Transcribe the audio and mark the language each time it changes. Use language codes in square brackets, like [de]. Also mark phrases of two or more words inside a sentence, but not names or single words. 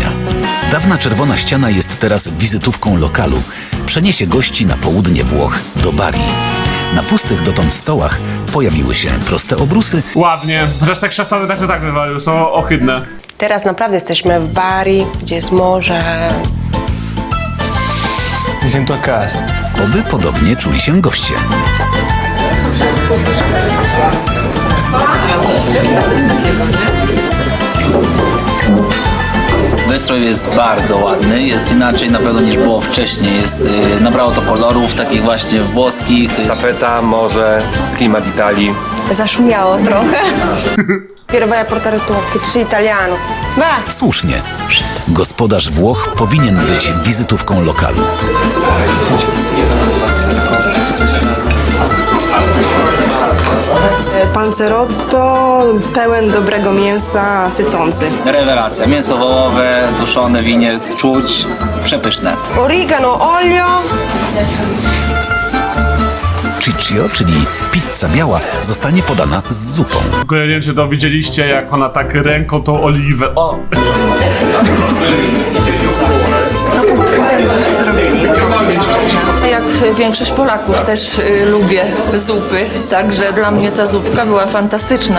[pl] Dawna czerwona ściana jest teraz wizytówką lokalu. Przeniesie gości na południe Włoch, do Bari. Na pustych dotąd stołach pojawiły się proste obrusy, Ładnie, chociaż te krzesła też tak wywalił, są ohydne. Teraz naprawdę jesteśmy w Bari, gdzie jest morze. [it] Mi sento a casa. [pl] oby podobnie czuli się goście. Wystrój jest bardzo ładny, jest inaczej na pewno niż było wcześniej. Nabrało to kolorów takich właśnie włoskich. Tapeta, morze, klimat Italii. Zaszumiało trochę. [it] Piero vai a portare tu, che tu sei italiano. Va! [pl] Słusznie. Gospodarz Włoch powinien być wizytówką lokalu. Panzerotto pełen dobrego mięsa, sycący. Rewelacja. Mięso wołowe, duszone, winie, czuć, przepyszne. [it] Origano, olio. [pl] Ciccio, czyli pizza biała, zostanie podana z zupą. Tylko ja nie wiem, czy to widzieliście, jak ona tak ręką tą oliwę. O! Jak większość Polaków też lubię zupy, także dla mnie ta zupka była fantastyczna.